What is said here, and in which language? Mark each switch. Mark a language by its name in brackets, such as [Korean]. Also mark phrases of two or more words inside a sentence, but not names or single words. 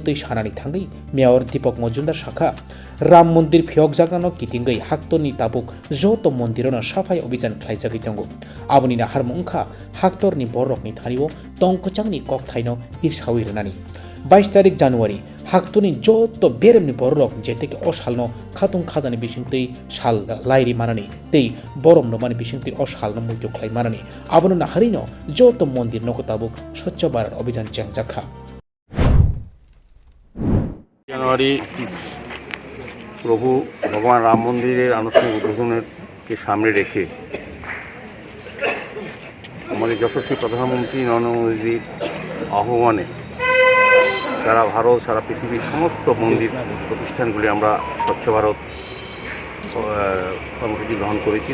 [Kok Borok] तै सानानि थांगै मेयर दीपक मजुमदार शाखा राम मन्दिर फियकजागनानो कितिंगै हाक्तरनि ताबुक जत मन्दिरावनो साफाई अभियान ख्लाइजागै तंगो आबुनि हारमुंखा हाक्तरनि बररकनि थानिबो तंकचांनि ककथाइनो इरसावै रनानि 22 तारिख जानुवारी हाक्तरनि जत बेरेमनि बररक जेतेके असालनो खातुं खाजानि बिसिंतै साल लाइरि मानानि तै बरमनो माने बिसिंतै असालनो मुइतो ख्लाइ मानानि आबुनो नाहारिनो जत मन्दिर नको ताबुक स्वच्छ भारत अभियान चांगजाखा [Bangla] জানুয়ারি প্রভু ভগবান রাম মন্দিরের আনুষ্ঠানিক উদ্বোধনকে সামনে রেখে আমাদের যশস্বী প্রধানমন্ত্রী নরেন্দ্র মোদীর আহ্বানে সারা ভারত সারা পৃথিবীর সমস্ত মন্দির প্রতিষ্ঠানগুলি আমরা স্বচ্ছ ভারত কর্মসূচি গ্রহণ করেছি।